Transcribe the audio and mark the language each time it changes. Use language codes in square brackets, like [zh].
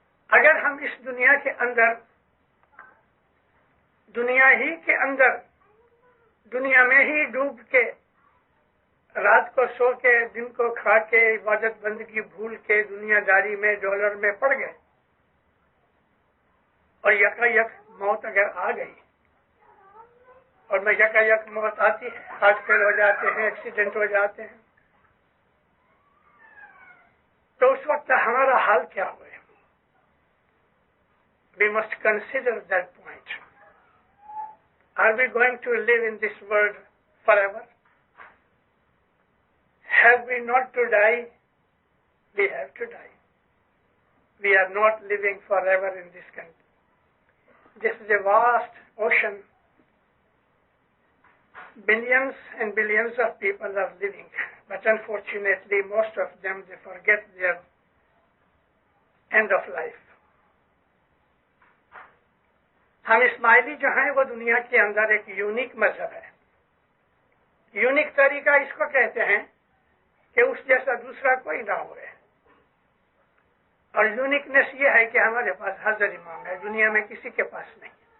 [hi] अगर हम इस दुनिया के अंदर, दुनिया ही के अंदर, दुनिया में ही डूब के, रात को सो के, दिन को खा के, इबादत बंदगी भूल के दुनियादारी में, डॉलर में पड़ गए और यकायक मौत अगर आ गई, और मैं यकायक मौत आती है, हार्ट फेल हो जाते हैं, एक्सीडेंट हो जाते हैं, तो उस वक्त हमारा हाल क्या हुए। [en] We must consider that point. Are we going to live in this world forever? Have we not to die? We have to die. We are not living forever in this country. This is a vast ocean. Billions and billions of people are living, but unfortunately most of them, they forget their end of life. [hi] हम इस्माइली जो हैं वो दुनिया के अंदर एक unique मजहब है। यूनिक तरीका इसको कहते हैं कि उस जैसा दूसरा कोई ना हो। और यूनिकनेस ये है कि हमारे पास हजर इमाम है, दुनिया में किसी के पास नहीं।